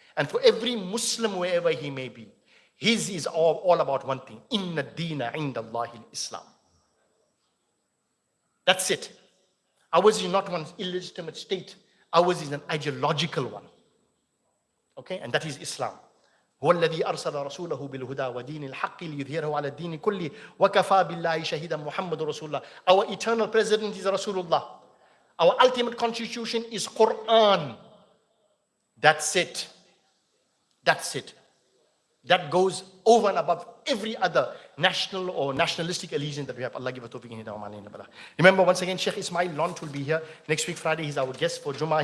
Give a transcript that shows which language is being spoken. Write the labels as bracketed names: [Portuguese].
[English] And for every Muslim, wherever he may be, his is all about one thing: [Arabic] Inna Deena Inda Allahi Islam. [English] That's it. Ours is not one illegitimate state. Ours is an ideological one. Okay? And that is Islam. [Arabic] هو الذي أرسل رسوله بالهدى ودين الحق ليظهره على الدين كله وكفى بالله شهيدا محمد رسول الله. [English] Our eternal president is Rasulullah. Our ultimate constitution is Quran. That's it. That's it. That goes over and above every other national or nationalistic allegiance that we have. Allah give us tawfiq and hidayah. Remember, once again, Sheikh Ismail Lont will be here next week Friday. He's our guest for Jummah.